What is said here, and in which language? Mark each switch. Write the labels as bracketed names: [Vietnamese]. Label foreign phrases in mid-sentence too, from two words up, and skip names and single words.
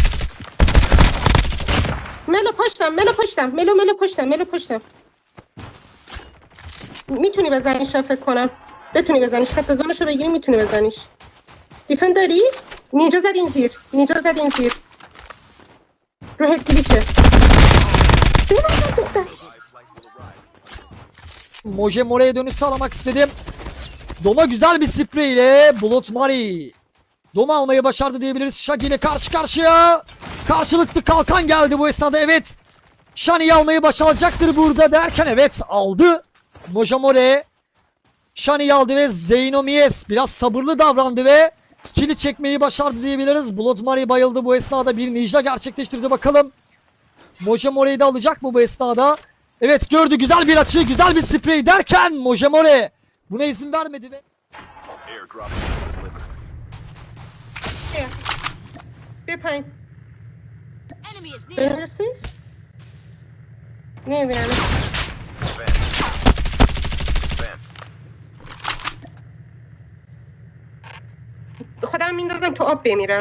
[Persian] ملو پشتم ملو پشتم ملو پشتم ملو پشتم. میتونی بزنیش فکر کنم. بتونی بزنیش خط زونشو بگیری میتونی بزنیش. دیفن داری؟ نینجا زد این تیر. نینجا زد این تیر. رو هد گلیچه. [Turkish] Moje More'ye dönüş sağlamak istedim. Doma güzel bir sprey ile Blood Money. Doma almayı başardı diyebiliriz. Shaggy ile karşı karşıya. Karşılıklı kalkan geldi bu esnada, evet. Shani'yi almayı başaracaktır burada derken evet aldı. Moje More Shani'yi aldı ve Zeyno Mies biraz sabırlı davrandı ve kili çekmeyi başardı diyebiliriz. Blood Money bayıldı bu esnada, bir ninja gerçekleştirdi bakalım. Moje More'yi de alacak mı bu esnada? Evet gördü, güzel bir açı, güzel bir sprey derken Moje More buna izin vermedi ve [Persian] بیا پایین. برسی؟ نمیبینم. خودم میندازم تو آب بمیرم.